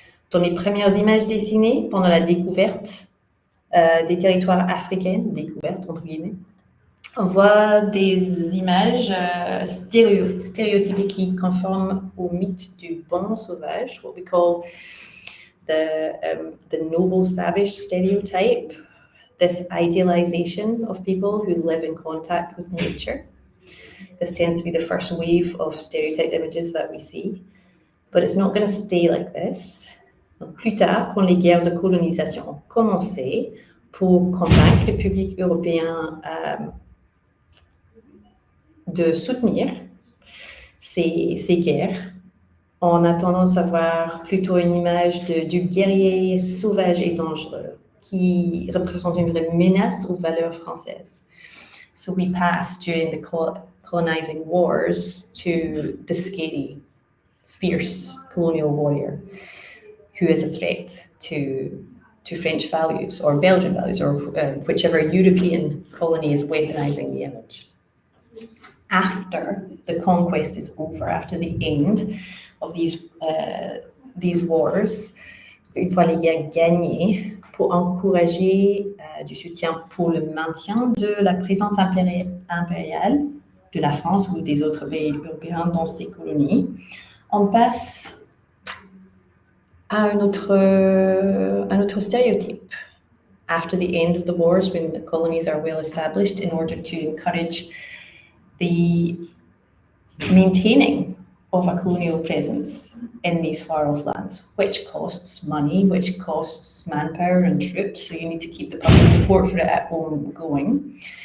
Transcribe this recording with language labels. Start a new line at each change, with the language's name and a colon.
French: Dans les premières images dessinées pendant la découverte des territoires africains, découverte entre guillemets, on voit des images stéréotypées qui conforment au mythe du bon sauvage,
English: what we call the noble savage stereotype, this idealization of people who live in contact with nature. This tends to be the first wave of stereotyped images that we see, but it's not going to stay like this.
French: Donc, plus tard, quand les guerres de colonisation ont commencé, pour convaincre le public européen de soutenir ces guerres, on a tendance à voir plutôt une image du guerrier sauvage et dangereux qui représente une vraie menace aux valeurs françaises.
English: So we pass during the colonizing wars to the scary, fierce colonial warrior who is a threat to French values or Belgian values or whichever European colony is weaponizing the image. After the conquest is over, after the end of these wars,
French: une fois les guerres gagnées, pour encourager du soutien pour le maintien de la présence impériale de la France ou des autres pays européens dans ces colonies, on passe à un autre stéréotype.
English: After the end of the wars, when the colonies are well established, in order to encourage the maintaining of a colonial presence in these far-off lands, which costs money, which costs manpower and troops, so you need to keep the public support for it at home going.